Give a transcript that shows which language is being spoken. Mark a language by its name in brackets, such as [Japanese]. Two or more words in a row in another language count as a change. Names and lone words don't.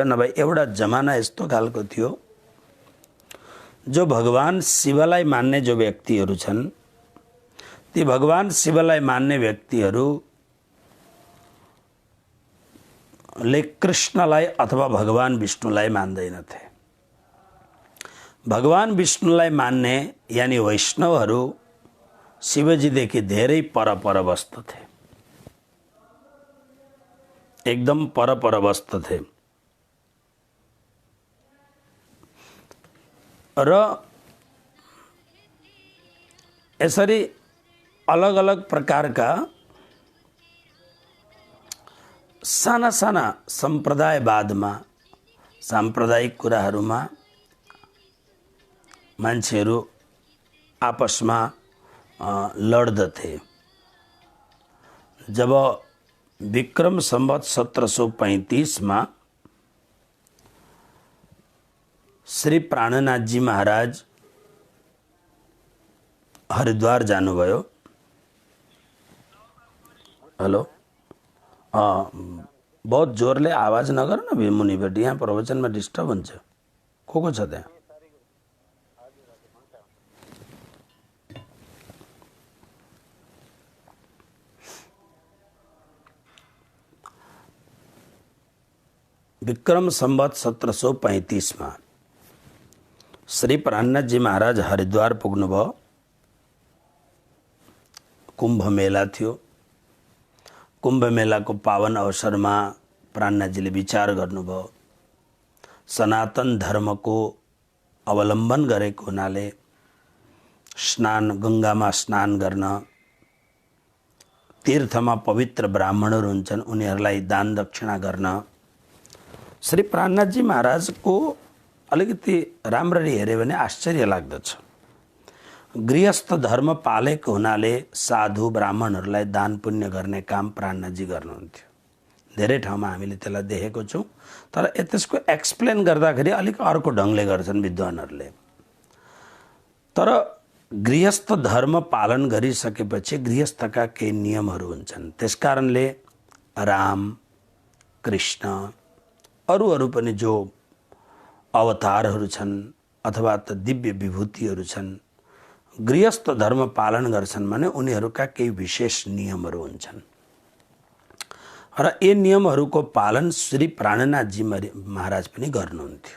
[Nepali] नभए एउटा जमाना यस्तो खालको थियो, जो भगवान शिवलाई मान्ने जो व्यक्तिहरू छन्, ती भगवान शिवलाई मान्ने व्यक्तिहरूले कृष्णलाई अथवा भगवान विष्णुलाई मान्दैनथे। भगवान विष्णुलाई मान्ने यानी वैष्णवहरू शिवजीदेखि धेरै पर वस्तु थे, एकदम पर वस्तु थे। र यसरी अलग अलग प्रकारका साना साना सम्प्रदायवादमा, साम्प्रदायिक कुराहरूमा मान्छेहरू आपसमा लड्दथे। जब विक्रम संवत 1735 में श्री प्राणनाथ जी महाराज हरिद्वार जानुभयो। हेलो, बहुत जोरले आवाज नगर न मुनिपट्टि, यहाँ प्रवचन में डिस्टर्ब हुन्छ। को छ त्यहाँ? विक्रम संवत 1735 में श्री प्राणनाथ जी महाराज हरिद्वार पुग्नुभयो। कुंभ मेला थियो। कुंभ मेला को पावन अवसर में प्राणनाथ जी विचार गर्नुभयो। सनातन धर्म को अवलंबन गरेको हुनाले स्नान, गंगा में स्नान गर्न, तीर्थ में पवित्र ब्राह्मणहरू हुन्छन् उनीहरूलाई दान दक्षिणा गर्न श्री प्राणनाथ जी महाराज को अलिकति राम्ररी हेर्यो भने आश्चर्य लाग्दछ। गृहस्थ धर्म पालेको हुनाले साधु ब्राह्मणहरूलाई दान पुण्य गर्ने काम प्राणनाथ जी गर्नुहुन्थ्यो। धेरै ठाउँमा हामीले त्यसलाई देखेको छौं। तर त्यसको एक्सप्लेन गर्दाखेरि अलिक अर्को ढंगले गर्छन् विद्वानहरूले। तर गृहस्थ धर्म पालन गरिसकेपछि गृहस्थका केही नियमहरू हुन्छन्। त्यसकारणले राम, कृष्ण, अरू पनि जो अवतारहरू छन् अथवा त दिव्य विभूतिहरू छन्, गृहस्थ धर्म पालन गर्छन् भने उनीहरूका केही विशेष नियमहरू हुन्छन् र यी नियमहरूको पालन श्री प्राणनाथ जी महाराज पनि गर्नुहुन्थ्यो।